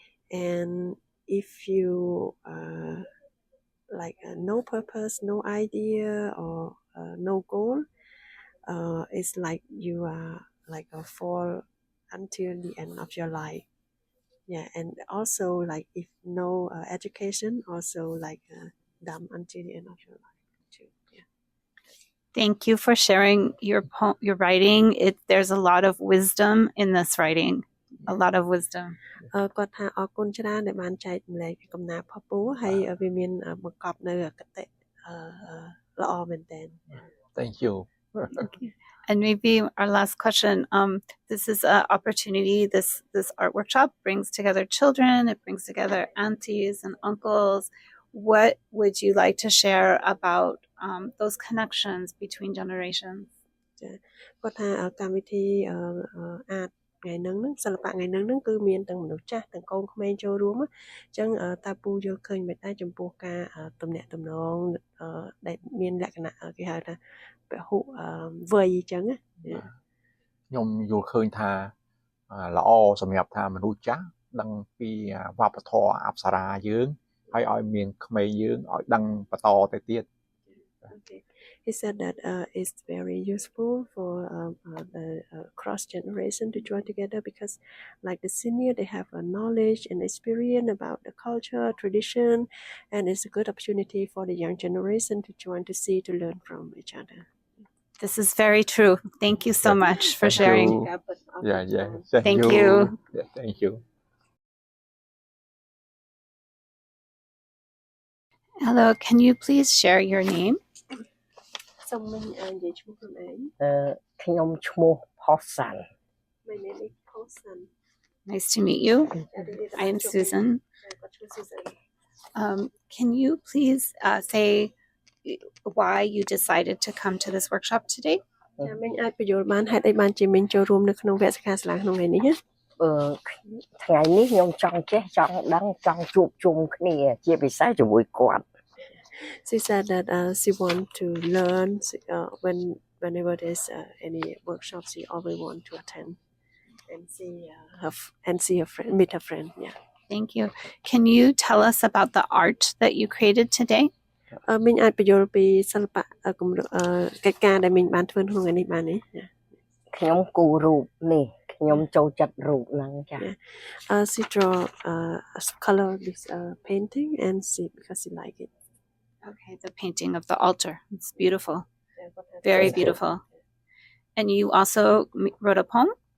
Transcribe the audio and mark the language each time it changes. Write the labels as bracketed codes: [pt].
[en] And if you like no purpose, no idea, or no goal, it's like you are like a fall until the end of your life. Yeah, and also like if no education, also like dumb until the end of your life too. Yeah. Thank you for sharing your writing. There's a lot of wisdom in this writing. A lot of wisdom. [km] គាត់ថាអរគុណច្រើនដែលបានចែកម្លែកកំណាព្យរបស់ពូហើយវាមានបង្កប់នៅគតិល្អមែនតើ [en] Thank you. And maybe our last question. This is an opportunity. This art workshop brings together children. It brings together aunties and uncles. What would you like to share about those connections between generations? [km] គាត់ថាកម្មវិធីអាចថ្ងៃហ្នឹងសិល្បៈថ្ងៃហ្នឹងគឺមានទាំងមនុស្សចាស់ទាំងកូនក្មេងចូលរួមអញ្ចឹងតើពូយល់ឃើញមិនដែរចំពោះការទំនាក់ទំនងដែលមានលក្ខណៈគេហៅថាពហុវ័យអញ្ចឹងណា ខ្ញុំយល់ឃើញថាល្អសម្រាប់ថាមនុស្សចាស់ដឹងពីវប្បធម៌អប្សរាយើងហើយឲ្យមានក្មេងយើងឲ្យដឹងបន្តទៅទៀត [en] Okay. He said that it's very useful for the cross generation to join together because, like the senior, they have a knowledge and experience about the culture, tradition, and it's a good opportunity for the young generation to join to see, to learn from each other. This is very true. Thank you so much for Thank sharing. you. Yeah. Thank you. Yeah, thank you. Hello, can you please share your name? [km] សូមមិញនិយាយឈ្មោះខ្លួនឯង ខ្ញុំឈ្មោះផុសសាន់ [en] My name is Paulson. Nice to meet you. I am Susan. [km] គាត់ឈ្មោះ Susan. [en] Can you please say why you decided to come to this workshop today? [km] ចាមិញអាចបញ្យល់បានហេតុអីបានជាមិញចូលរួមនៅក្នុងវគ្គសិក្ខាសាលាក្នុងថ្ងៃនេះណា ថ្ងៃនេះខ្ញុំចង់ចេះចង់ដឹងចង់ជួបជុំគ្នាជាពិសេសជាមួយគាត់ [en] She said that she want to learn whenever there's any workshop she always want to attend and see her friend, meet her friend. Yeah. Thank you. Can you tell us about the art that you created today? [km] មិញអាចបញ្យល់ពីសិល្បៈកិច្ចការដែលមិញបានធ្វើក្នុងថ្ងៃនេះបានទេ ខ្ញុំគូររូបនេះខ្ញុំចូលចិត្តរូបហ្នឹងចា [en] She draw color this painting and because she like it. Okay, the painting of the altar. It's beautiful. Very beautiful. And you also wrote a poem?